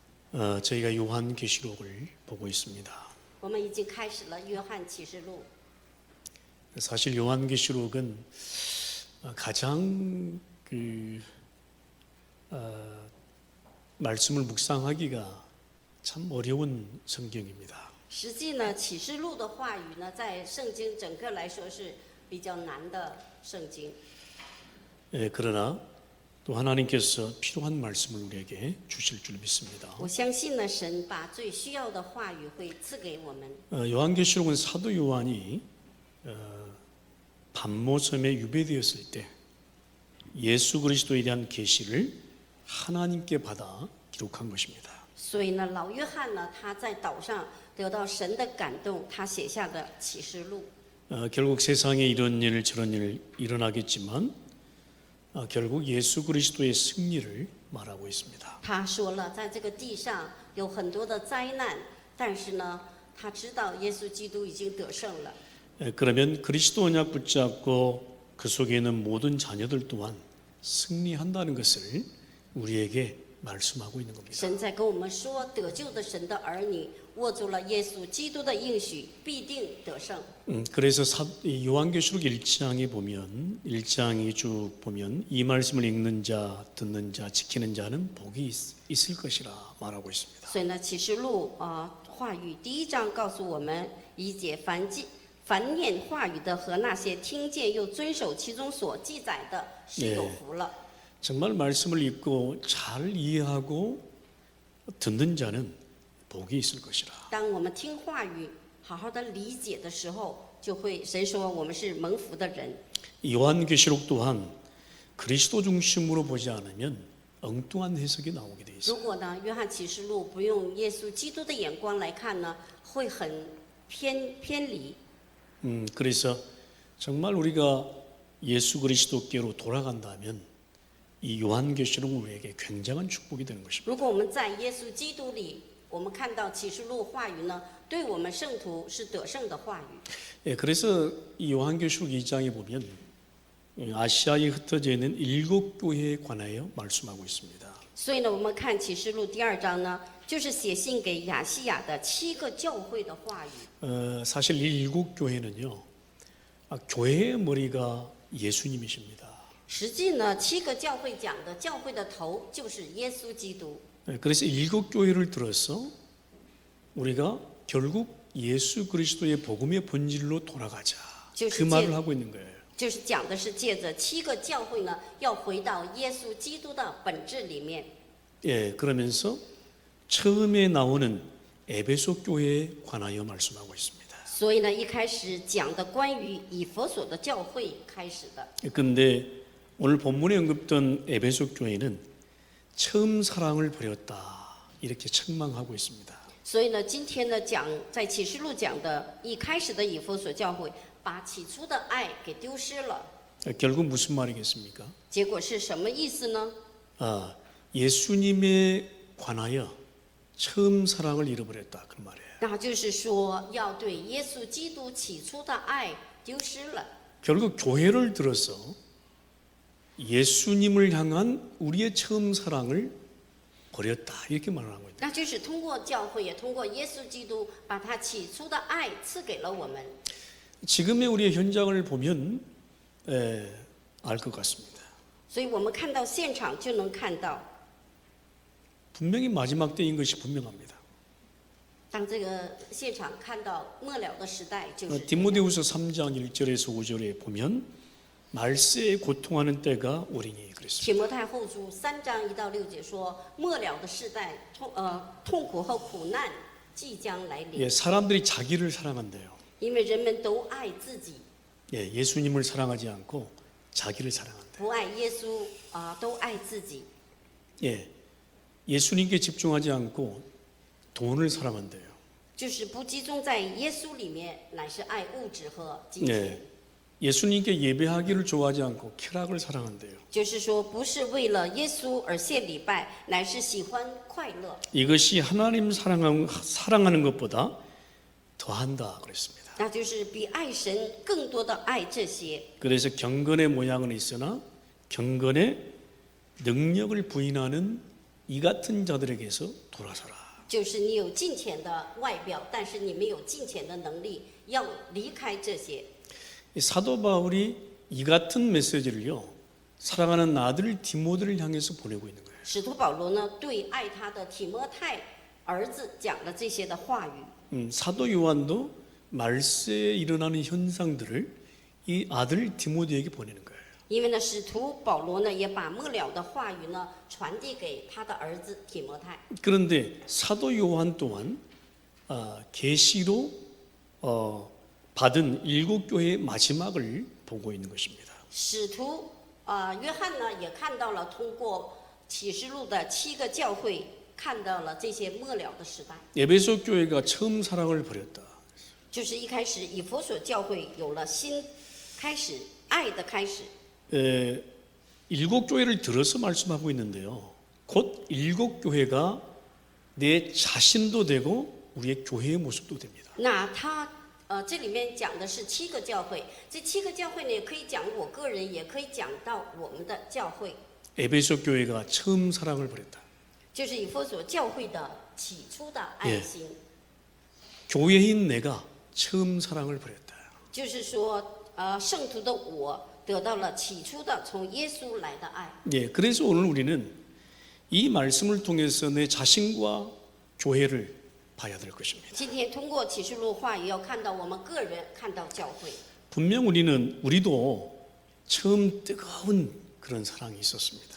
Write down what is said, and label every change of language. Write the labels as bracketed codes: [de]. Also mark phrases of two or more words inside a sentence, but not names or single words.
[ko] 저희가 요한계시록을 보고 있습니다. [zh] 我们已经开始了约翰启示录。 [ko] 사실 요한계시록은 가장 말씀을 묵상하기가 참 어려운 성경입니다. [zh] 实际呢，启示录的话语呢，在圣经整个来说是比较难的圣经。 [ko] 그러나 또 하나님께서 필요한 말씀을 우리에게 주실 줄 믿습니다. [zh] 我相信呢，神把最需要的话语会赐给我们。 [ko] 요한계시록은 사도 요한이 pat모섬에 유배되었을 때 예수 그리스도에 대한 계시를 하나님께 받아 기록한 것입니다. [zh] 所以呢，老约翰呢，他在岛上得到神的感动，他写下的启示录。 [ko] 결국 세상에 이런 일 저런 일 일어나겠지만 결국 예수 그리스도의 승리를 말하고 있습니다. [zh] 他说了，在这个地上有很多的灾难，但是呢，他知道耶稣基督已经得胜了。 [ko] 그러면 그리스도 언약 붙잡고 그 속에 있는 모든 자녀들 또한 승리한다는 것을 우리에게 말씀하고 있는 겁니다. [zh] 神在跟我们说，得救的神的儿女握住了耶稣基督的应许，必定得胜。 [ko] 그래서 요한계시록 1장에 보면 1장이 쭉 보면 이 말씀을 읽는 자, 듣는 자, 지키는 자는 복이 있을 것이라 말하고 있습니다. [zh] 所以呢，启示录话语第一章告诉我们，以解凡念话语的和那些听见又遵守其中所记载的，是有福了。 [ko] 정말 말씀을 읽고 잘 이해하고 듣는 자는 복이 있을 것이라. [zh] 当我们听话语，好好的理解的时候，就会神说我们是蒙福的人。 [ko] 요한계시록 또한 그리스도 중심으로 보지 않으면 엉뚱한 해석이 나오게 돼 있어요. [zh] 如果呢，约翰启示录不用耶稣基督的眼光来看呢，会很偏离。 [ko] 그래서 정말 우리가 예수 그리스도께로 돌아간다면 이 요한계시록은 우리에게 굉장한 축복이 되는 것입니다. [zh] 如果我们在耶稣基督里，我们看到启示录话语呢，对我们圣徒是得胜的话语。 [ko] 그래서 이 요한계시록 2장에 보면 아시아에 흩어져 있는 7교회에 관하여 말씀하고 있습니다. [zh] 所以呢，我们看启示录第二章呢，就是写信给亚细亚的7个教会的话语。 [ko] 사실 이 7교회는요, 교회의 머리가 예수님이십니다. [zh] 实际呢，7个教会讲的教会的头就是耶稣基督。 [ko] 그래서 7교회를 들어서 우리가 결국 예수 그리스도의 복음의 본질로 돌아가자. 그 말을 하고 있는 거예요. [zh] 就是讲的是借着7个教会呢，要回到耶稣基督的本质里面。 [ko] 그러면서 처음에 나오는 에베소 교회에 관하여 말씀하고 있습니다. [zh] 所以呢，一开始讲的关于以弗所的教会开始的。 [ko] 그런데 오늘 본문에 언급된 에베소 교회는 처음 사랑을 버렸다 이렇게 책망하고 있습니다. [zh] 所以呢，今天呢在启示录讲的一开始的以弗所教会，把起初的爱给丢失了。 [ko] 결국 무슨 말이겠습니까? [zh] 结果是什么意思呢？ [ko] 예수님에 관하여 처음 사랑을 잃어버렸다 그 말이에요. [zh] 那就是说，要对耶稣基督起初的爱丢失了。 [ko] 결국 교회를 들어서 예수님을 향한 우리의 처음 사랑을 버렸다 이렇게 말을 하고 있다. [zh] 那就是通过教会，也通过耶稣基督，把他起初的爱赐给了我们。 [ko] 지금의 우리의 현장을 보면 알 것 같습니다. [zh] 所以我们看到现场就能看到， [ko] 분명히 마지막 때인 것이 분명합니다. [zh] 当这个现场看到末了的时代，就是这样。 [ko] 디모데후서 3장 1절에서 5절에 보면 말세에 고통하는 때가 오리니 그랬습니다. [zh] 提摩太后书3章1到6节说，末了的世代痛苦和苦难即将来临， [ko] 사람들이 자기를 사랑한대요. [zh] 因为人们都爱自己， [ko] 예수님을 사랑하지 않고 자기를 사랑한대요. [zh] 不爱耶稣都爱自己。 [ko] 예수님께 집중하지 않고 돈을 사랑한대요. [zh] 就是不集中在耶稣里面，乃是爱物质和金钱。 [ko] 예수님께 예배하기를 좋아하지 않고 쾌락을 사랑한대요. [zh] 就是说，不是为了耶稣而献礼拜，乃是喜欢快乐。 [ko] 이것이 하나님 사랑하는 것보다 더한다 그랬습니다. [zh] 那就是比爱神更多的爱这些。 [ko] 그래서 경건의 모양은 있으나 경건의 능력을 부인하는 이 같은 자들에게서 돌아서라. [zh] 就是你有金钱的外表，但是你没有金钱的能力，要离开这些。 [ko] 사도 바울이 이 같은 메시지를요, 사랑하는 아들 디모데를 향해서 보내고 있는 거예요. [zh] 使徒保罗呢，对爱他的提摩太儿子讲了这些的话语。 [ko] 사도 요한도 말세에 일어나는 현상들을 이 아들 디모데에게 보내는 거예요. [zh] 因为呢，使徒保羅呢也把末了的话语呢传递给他的儿子提摩太。 [ko] 그런데 사도 요한 또한 계시로 받은 7교회의 마지막을 보고 있는 것입니다. [zh] 使徒约翰呢也看到了，通过启示录的7个教会，看到了这些末了的时代。 [ko] 에베소 교회가 처음 사랑을 버렸다. [zh] 就是一开始以弗所教会有了新开始，爱的开始。 [ko] 7교회를 들어서 말씀하고 있는데요. 곧 7교회가 내 자신도 되고 우리의 교회의 모습도 됩니다. [zh] 那他这里面讲的是7个教会，这7个教会呢，也可以讲我个人，也可以讲到我们的教会， [ko] 에베소 교회가 처음 사랑을 버렸다. [zh] 就是以弗所教会的起初的爱心。 [ko] 교회인 내가 처음 사랑을 버렸다. [zh] 就是说，圣徒的我得到了起初的从耶稣来的爱。 [ko] 그래서 오늘 우리는 이 말씀을 통해서 내 자신과 교회를 봐야 될 것입니다. [zh] 今天通过启示录话语，要看到我们个人，看到教会。 [ko] 분명 우리도 처음 뜨거운 그런 사랑이 있었습니다.